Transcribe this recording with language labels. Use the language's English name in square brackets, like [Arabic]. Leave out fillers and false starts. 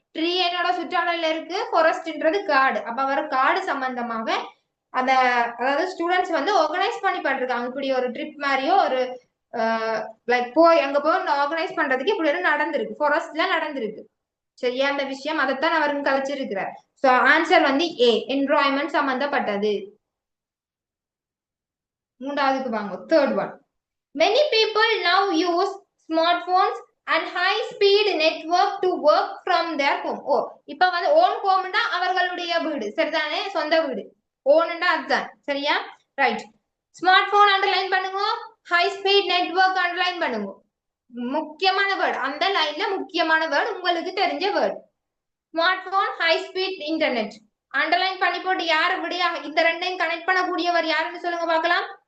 [Tamil] Tree என்னோட சுற்றாடல்ல இருக்கு, ஃபாரஸ்ட்ன்றது காடு. அப்ப அவர் காடு சம்பந்தமாக அத, அதாவது ஸ்டூடெண்ட்ஸ் வந்து ஆர்கனைஸ் பண்ணி பண்ணிருக்காங்க. இப்படி ஒரு ட்ரிப் மாதிரியோ ஒரு லைக் போய் அங்க போய் ஆர்கனைஸ் பண்றதுக்கு இப்படி ஒரு நடந்திருக்கு, ஃபாரஸ்ட்ல நடந்திருக்கு. சரியா? அந்த விஷயம் அதைத்தான் அவருக்கு கழிச்சிருக்கிறார். சோ ஆன்சர் வந்து ஏ, என்விரான்மெண்ட் சம்பந்தப்பட்டது. மூன்றாவதுக்கு வாங்க, third one. [English] Many people now use smartphones and high speed network to work from their home. [Tamil] ஓ, இப்ப வந்து ஓன் ஹோம்னா அவர்களுடைய வீடு, சரிதானே? சொந்த வீடு. ஓன்டா அதுதான். சரியா? ரைட். ஸ்மார்ட் போன் அண்டர்லைன் பண்ணுங்க. ஹை ஸ்பீட் நெட்வொர்க் அண்டர்லைன் பண்ணுங்க. முக்கியமான வேர்டு அந்த லைன்ல, முக்கியமான வேர்டு உங்களுக்கு தெரிஞ்ச word. Smart phone, high speed internet underline பண்ணி போட்டு யார் விடையா இந்த ரெண்டையும் கனெக்ட் பண்ணக்கூடியவர் யாருன்னு சொல்லுங்க பார்க்கலாம்.